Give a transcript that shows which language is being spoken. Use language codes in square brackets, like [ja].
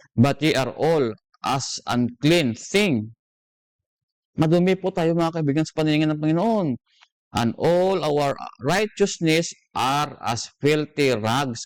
[en] But ye are all as unclean thing. [tl] Madumi po tayo, mga kaibigan, sa paningin ng Panginoon. [en] And all our righteousness are as filthy rags.